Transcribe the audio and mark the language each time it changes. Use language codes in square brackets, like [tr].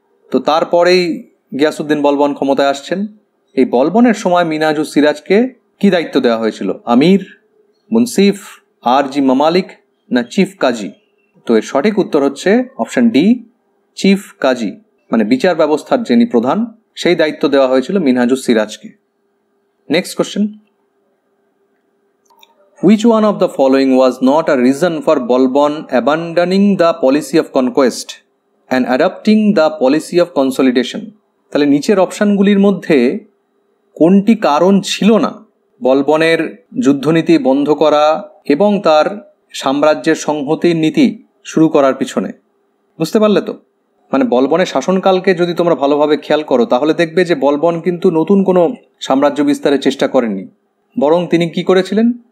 [bn] তো তারপরেই গিয়াসউদ্দিন বলবন ক্ষমতায় আসছেন। এই বলবনের সময় মিনহাজুস সিরাজকে কি দায়িত্ব দেওয়া হয়েছিল? আমির, মুন্সিফ, আরজি মামালিক না চিফ কাজী? তো এর সঠিক উত্তর হচ্ছে অপশন ডি, চিফ কাজী, মানে বিচার ব্যবস্থার যিনি প্রধান সেই দায়িত্ব দেওয়া হয়েছিল মিনহাজুস সিরাজকে। Next question. [en] Which one of the following was not a reason for Balban abandoning the policy of conquest and adopting the policy of consolidation? [bn] তাহলে নিচের অপশানগুলির মধ্যে কোনটি কারণ ছিল না বলবনের যুদ্ধনীতি বন্ধ করা এবং তার সাম্রাজ্যের সংহতির নীতি শুরু করার পিছনে? বুঝতে পারলে তো? মানে বলবনের শাসনকালকে যদি তোমরা ভালোভাবে খেয়াল করো তাহলে দেখবে যে বলবন কিন্তু নতুন কোনো সাম্রাজ্য বিস্তারের চেষ্টা করেননি, বরং তিনি কি করেছিলেন?